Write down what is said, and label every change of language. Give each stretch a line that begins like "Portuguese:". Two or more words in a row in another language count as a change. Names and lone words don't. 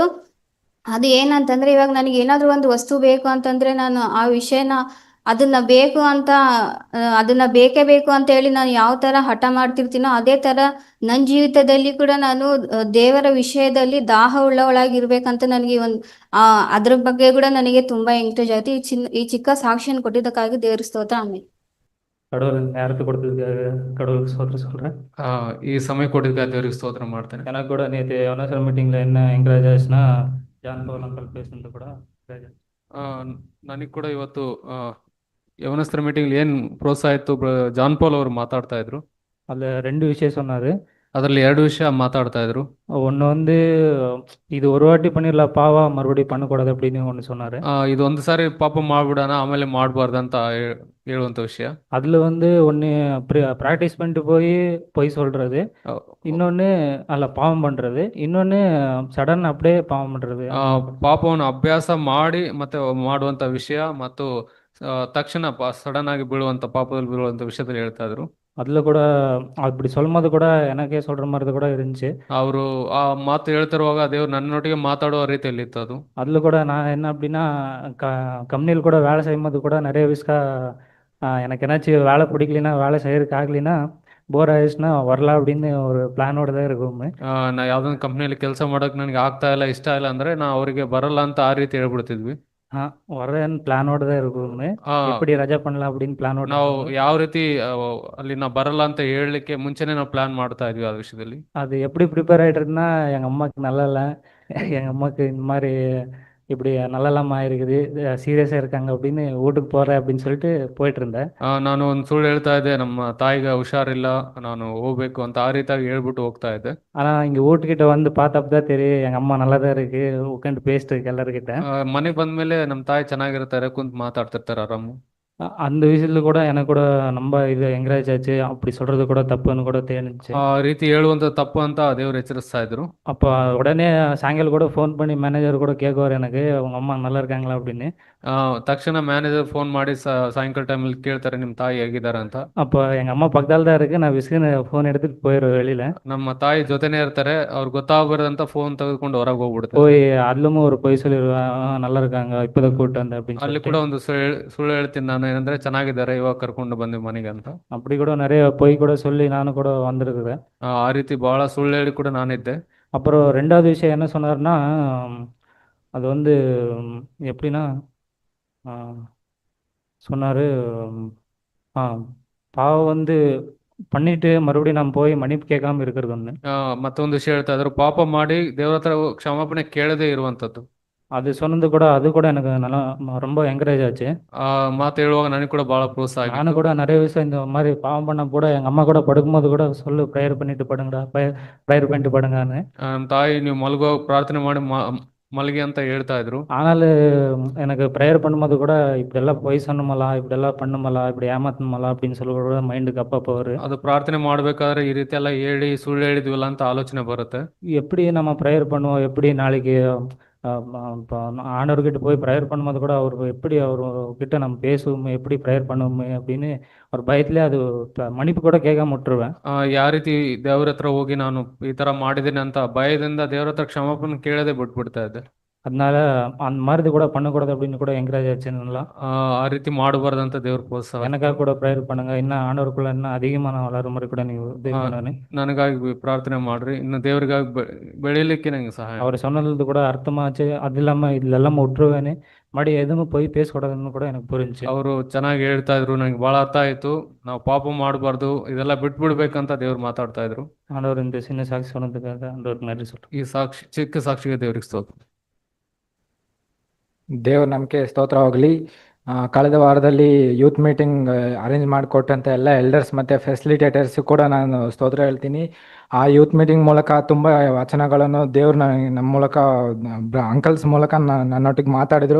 Kannada: ಅದು ಏನಂತಂದ್ರೆ, ಇವಾಗ ನನಗೆ ಏನಾದರೂ ಒಂದು ವಸ್ತು ಬೇಕು ಅಂತಂದ್ರೆ ನಾನು ಆ ವಿಷಯನ ಅದನ್ನ ಬೇಕೇ ಬೇಕು ಅಂತ ಹೇಳಿ ನಾನು ಯಾವ ತರ ಹಠ ಮಾಡ್ತಿರ್ತೀನೋ, ಅದೇ ತರ ನನ್ನ ಜೀವಿತದಲ್ಲಿ ಕೂಡ ನಾನು ದೇವರ ವಿಷಯದಲ್ಲಿ ದಾಹ ಉಳ್ಳವಳಾಗಿರ್ಬೇಕಂತ ನನಗೆ ಅದ್ರ ಬಗ್ಗೆ ಕೂಡ ನನಗೆ ತುಂಬಾ ಎಂಕರೇಜ್ ಆಯ್ತು. ಈ ಚಿಕ್ಕ ಸಾಕ್ಷಿಯನ್ನು ಕೊಟ್ಟಿದ್ದಕ್ಕಾಗಿ ದೇವ್ರ ಸ್ತೋತ್ರ. ಆಮೇಲೆ
Tamil: கடவுள் யாருக்கு கொடுத்ததுக்காக கடவுளுக்கு ஸ்தோத்திரம் சொல்கிறேன்.
Kannada: ಈ ಸಮಯ ಕೊಟ್ಟಿದ್ದಕ್ಕೆ ದೇವರಿಗೆ ಸ್ತೋತ್ರ ಮಾಡ್ತೇನೆ.
Tamil: எனக்கு கூட நேற்று யோனேஸ்வர் மீட்டிங்கில் என்ன என்கரேஜ் ஆச்சுன்னா, ஜான் பவுல் அங்கிள் பேசுனது கூட encourage ஆச்சு.
Kannada: ನನಗೆ ಕೂಡ ಇವತ್ತು ಯವನಸ್ಥರ ಮೀಟಿಂಗ್ ಏನು ಪ್ರೋತ್ಸಾಹ ಇತ್ತು, ಜಾನ್ ಪೌಲ್ ಅವರು ಮಾತಾಡ್ತಾ ಇದ್ರು.
Tamil: அதில் 2 விஷயம் சொன்னார்.
Kannada: ಅದರಲ್ಲಿ 2 ವಿಷಯ ಮಾತಾಡ್ತಾ ಇದ್ರು.
Tamil: ஒன்று வந்து இது ஒரு வாட்டி பண்ணிடலாம் பாவா மறுபடியும் பண்ணக்கூடாது அப்படின்னு ஒன்று சொன்னார்.
Kannada: ಇದು ಒಂದು ಸಾರಿ ಪಾಪ ಮಾಡ್ಬಿಡೋಣ ಆಮೇಲೆ ಮಾಡಬಾರ್ದಂತ ಹೇಳುವಂತ ವಿಷಯ.
Tamil: அதில் வந்து ஒன்று ப்ராக்டிஸ் பண்ணிட்டு போய் பொய் சொல்கிறது, இன்னொன்று அதில் பாவம் பண்ணுறது, இன்னொன்று ಸಡನ್ அப்படியே ಪಾವம் பண்ணுறது.
Kannada: ಪಾಪವನ್ನು ಅಭ್ಯಾಸ ಮಾಡಿ ಮತ್ತೆ ಮಾಡುವಂತ ವಿಷಯ ಮತ್ತು ತಕ್ಷಣ ಸಡನ್ ಆಗಿ ಬೀಳುವಂತ ಪಾಪದಲ್ಲಿ ಬೀಳುವಂತ ವಿಷಯದಲ್ಲಿ ಹೇಳ್ತಾ ಇದ್ರು.
Tamil: அதில் கூட அப்படி சொல்லும்போது கூட எனக்கே சொல்கிற மாதிரி கூட இருந்துச்சு.
Kannada: ಅವರು ಆ ಮಾತು ಹೇಳ್ತಿರುವಾಗ ದೇವ್ರು ನನ್ನೊಟ್ಟಿಗೆ ಮಾತಾಡುವ ರೀತಿಯಲ್ಲಿ ಇತ್ತು ಅದು.
Tamil: அதில் கூட நான் என்ன அப்படின்னா கம்பெனியில் கூட வேலை செய்யும்போது கூட நிறைய விஸ்கா எனக்கு என்னாச்சும் வேலை பிடிக்கலைன்னா, வேலை செய்யறதுக்கு ஆகலைன்னா, போர் ஆயிடுச்சுன்னா வரலாம் அப்படின்னு ஒரு பிளானோட தான் இருக்கும்.
Kannada: ನಾ ಯಾವ್ದೊಂದು ಕಂಪ್ನಿಯಲ್ಲಿ ಕೆಲಸ ಮಾಡಕ್ ನನಗೆ ಆಗ್ತಾ ಇಲ್ಲ, ಇಷ್ಟ ಇಲ್ಲ ಅಂದ್ರೆ ನಾ ಅವರಿಗೆ ಬರಲ್ಲ ಅಂತ ಆ ರೀತಿ ಹೇಳ್ಬಿಡ್ತಿದ್ವಿ.
Tamil: வரேன்னு பிளானோட தான் இருக்கும். எப்படி ரஜா பண்ணலாம் அப்படின்னு பிளானோட.
Kannada: ನಾವು ಯಾವ ರೀತಿ ಅಲ್ಲಿ ನಾ ಬರಲ್ಲ ಅಂತ ಹೇಳಲಿಕ್ಕೆ ಮುಂಚೆನೆ ನಾವು ಪ್ಲಾನ್ ಮಾಡ್ತಾ ಇದ್ವಿ ಆ ವಿಷಯದಲ್ಲಿ.
Tamil: அது எப்படி ப்ரிப்பேர் ஆகிட்டு இருக்குன்னா, எங்கள் அம்மாவுக்கு நல்லா இல்லை, எங்கள் அம்மாவுக்கு இந்த மாதிரி இப்படி நல்லா இல்லாமல் இருக்குது, சீரியஸாக இருக்காங்க அப்படின்னு வீட்டுக்கு போகிறேன் அப்படின்னு சொல்லிட்டு போயிட்டு இருந்தேன்.
Kannada: ನಾನು ಒಂದು ಸುಳ್ಳು ಹೇಳ್ತಾ ಇದ್ದೆ, ನಮ್ಮ ತಾಯಿಗೆ ಹುಷಾರಿಲ್ಲ, ನಾನು ಹೋಗ್ಬೇಕು ಅಂತ ಆ ರೀತಿಯಾಗಿ ಹೇಳ್ಬಿಟ್ಟು ಹೋಗ್ತಾ ಇದ್ದೆ.
Tamil: ஆனால் இங்கே வீட்டுக்கிட்ட வந்து பார்த்தப்ப தான் தெரியும் எங்கள் அம்மா நல்லா தான் இருக்கு, உட்காந்து பேசிட்டு இருக்கு எல்லாருக்கிட்ட.
Kannada: ಮನೆಗೆ ಬಂದ್ಮೇಲೆ ನಮ್ಮ ತಾಯಿ ಚೆನ್ನಾಗಿರ್ತಾರೆ, ಕುಂತ್ ಮಾತಾಡ್ತಿರ್ತಾರೆ ಆರಾಮು.
Tamil: அந்த விஷயத்துல கூட எனக்கு கூட ரொம்ப இது என்கரேஜ் ஆச்சு. அப்படி சொல்றது கூட தப்புன்னு கூட தெரிஞ்சுச்சு.
Kannada: ಆ ರೀತಿ ಹೇಳುವಂತ ತಪ್ಪು ಅಂತ ದೇವ್ರು ಎಚ್ಚರಿಸ್ತಾ ಇದ್ರು.
Tamil: அப்போ உடனே சாயங்காலம் கூட ஃபோன் பண்ணி மேனேஜர் கூட கேட்குவார் எனக்கு, உங்க அம்மா நல்லா இருக்காங்களா அப்படின்னு.
Kannada: ತಕ್ಷಣ ಮ್ಯಾನೇಜರ್ ಫೋನ್ ಮಾಡಿ ಸಾಯಂಕಾಲ ಟೈಮಲ್ಲಿ ಕೇಳ್ತಾರೆ ನಿಮ್ಮ ತಾಯಿ ಹೇಗಿದ್ದಾರೆ ಅಂತ.
Tamil: அப்போ எங்க அம்மா பக்கத்தால தான் இருக்கு, நான் விஸ்குன்னு ஃபோன் எடுத்துட்டு போயிடுவேன் வெளியில.
Kannada: ನಮ್ಮ ತಾಯಿ ಜೊತೆನೇ ಇರ್ತಾರೆ, ಅವ್ರು ಗೊತ್ತಾಗಬಾರ್ದಂತ ಫೋನ್ ತೆಗೆದುಕೊಂಡು ಹೊರಗೆ ಹೋಗ್ಬಿಡ್ತಾರೆ.
Tamil: போய் அதுலமும் ஒரு பொய் சொல்லிடுவேன், நல்லா இருக்காங்க இப்போதான் கூப்பிட்டு வந்தேன் அப்படின்னு
Kannada: ಅಲ್ಲಿ
Tamil: சொல்லிட்டு.
Kannada: ಕೂಡ ಒಂದು ಸುಳ್ಳು ಹೇಳ್ತೀನಿ ನಾನು, ಏನಂದ್ರೆ ಚೆನ್ನಾಗಿದ್ದಾರೆ ಇವಾಗ ಕರ್ಕೊಂಡು ಬಂದೆ ಮನೆಗೆ ಅಂತ.
Tamil: அப்படி கூட நிறைய பொய் கூட சொல்லி நானும் கூட வந்திருக்கிறேன்.
Kannada: ಆ ರೀತಿ ಬಹಳ ಸುಳ್ಳು ಹೇಳಿ ಕೂಡ ನಾನಿದ್ದೆ.
Tamil: அப்புறம் ரெண்டாவது விஷயம் என்ன சொன்னார்னா, அது வந்து எப்படின்னா சொன்னார், பாவம் வந்து பண்ணிட்டு மறுபடியும் நம்ம போய் மன்னிப்பு கேட்காம இருக்கிறது ஒன்று.
Kannada: ಮತ್ತೊಂದು ವಿಷಯ ಹೇಳ್ತಾ ಇದ್ರು, ಪಾಪ ಮಾಡಿ ದೇವ್ರ ಹತ್ರ ಕ್ಷಮಾಪಣೆ ಕೇಳದೇ ಇರುವಂತದ್ದು.
Tamil: அது சொன்னது கூட அது கூட எனக்கு நல்லா ரொம்ப என்கரேஜ் ஆச்சு.
Kannada: ಆ ಮಾತು ಹೇಳುವಾಗ ನನಗೆ ಕೂಡ ಬಹಳ ಪ್ರೋತ್ಸಾಹ ಆಗಿತ್ತು.
Tamil: நானும் கூட நிறைய விஷயம் இந்த மாதிரி பாவம் பண்ண கூட எங்கள் அம்மா கூட படுக்கும்போது கூட சொல்லு, ப்ரேயர் பண்ணிட்டு படுங்கடா, ப்ரேயர் பண்ணிட்டு படுங்கன்னு.
Kannada: ನಮ್ಮ ತಾಯಿ ನೀವು ಮಲಗೋ ಪ್ರಾರ್ಥನೆ ಮಾಡಿ ಮಲಗಿ ಅಂತ ಹೇಳ್ತಾ ಇದ್ರು.
Tamil: ஆனாலும் எனக்கு ப்ரேயர் பண்ணும்போது கூட இப்படியெல்லாம் பொய் சொன்னமலா, இப்படியெல்லாம் பண்ணுமலா, இப்படி ஏமாத்தணுமலா அப்படின்னு சொல்லி கூட மைண்டுக்கு அப்பப்போ வரும்.
Kannada: ಅದು ಪ್ರಾರ್ಥನೆ ಮಾಡ್ಬೇಕಾದ್ರೆ ಈ ರೀತಿ ಎಲ್ಲ ಹೇಳಿ ಸುಳ್ಳು ಹೇಳಿದ್ವಲ್ಲ ಅಂತ ಆಲೋಚನೆ ಬರುತ್ತೆ.
Tamil: எப்படி நம்ம ப்ரேயர் பண்ணுவோம், எப்படி நாளைக்கு ஆண்டவர்கிட்ட போய் ப்ரேயர் பண்ணும்போது கூட அவர் எப்படி அவர் கிட்ட நம்ம பேசுவோமே, எப்படி ப்ரேயர் பண்ணுவோமே அப்படின்னு ஒரு பயத்திலே அது மன்னிப்பு கூட கேட்காம விட்டுருவேன்.
Kannada: ಯಾವ ರೀತಿ ದೇವ್ರ ಹತ್ರ ಹೋಗಿ ನಾನು ಈ ತರ ಮಾಡಿದ್ದೀನಿ ಅಂತ ಭಯದಿಂದ ದೇವ್ರ ಹತ್ರ ಕ್ಷಮಾಪಣೆ ಕೇಳದೆ ಬಿಟ್ಬಿಡ್ತಾ ಇದ್ದೆ.
Tamil: அதனால அந்த மாதிரி கூட பண்ணக்கூடாது அப்படின்னு கூட என்கரேஜ் ஆச்சு நல்லா.
Kannada: ಆ ರೀತಿ ಮಾಡಬಾರ್ದಂತ ದೇವ್ರ ಪ್ರೋತ್ಸಾಹ.
Tamil: எனக்காக கூட ப்ரேயர் பண்ணுங்க, இன்னும் ஆண்டவருக்குள்ள இன்னும் அதிகமாக நான் வளர மாதிரி கூட ನೀವು இது பண்ணணும்.
Kannada: ನನಗಾಗಿ ಪ್ರಾರ್ಥನೆ ಮಾಡ್ರಿ, ಇನ್ನು ದೇವ್ರಿಗಾಗಿ ಬೆಳಿಲಿಕ್ಕೆ ನಂಗೆ ಸಹಾಯ.
Tamil: அவர் சொன்னது கூட அர்த்தமாச்சு. அது இல்லாமல் இதுல எல்லாம் விட்டுருவேன்னு மறுபடி எதுவும் போய் பேசக்கூடாதுன்னு கூட எனக்கு புரிஞ்சு.
Kannada: ಅವರು ಚೆನ್ನಾಗಿ ಹೇಳ್ತಾ ಇದ್ರು, ನಂಗೆ ಬಹಳ ಅರ್ಥ ಆಯ್ತು. ನಾವು ಪಾಪ ಮಾಡಬಾರ್ದು, ಇದೆಲ್ಲ ಬಿಟ್ಬಿಡ್ಬೇಕಂತ ದೇವ್ರು ಮಾತಾಡ್ತಾ ಇದ್ರು.
Tamil: ஆண்டவர் இந்த சின்ன சாட்சி சொன்னதுக்காக ஆண்டவருக்கு நன்றி சொல்றேன்.
Kannada: ಈ ಸಾಕ್ಷಿ ಚಿಕ್ಕ ಸಾಕ್ಷಿಗೆ ದೇವ್ರಿಗೆ ಸ್ತೋತ್ರ. ದೇವ್ರ ನಮಗೆ ಸ್ತೋತ್ರವಾಗಲಿ. ಕಳೆದ ವಾರದಲ್ಲಿ
English: youth meeting
Kannada: ಅರೇಂಜ್ ಮಾಡಿಕೊಟ್ಟಂಥ ಎಲ್ಲ ಎಲ್ಡರ್ಸ್ ಮತ್ತು ಫೆಸಿಲಿಟೇಟರ್ಸ್ ಕೂಡ ನಾನು ಸ್ತೋತ್ರ ಹೇಳ್ತೀನಿ. ಆ
English: youth meeting
Kannada: ಮೂಲಕ ತುಂಬ ವಚನಗಳನ್ನು ದೇವ್ರು ನಮ್ಮ ಮೂಲಕ ಅಂಕಲ್ಸ್ ಮೂಲಕ ನನ್ನೊಟ್ಟಿಗೆ ಮಾತಾಡಿದರು.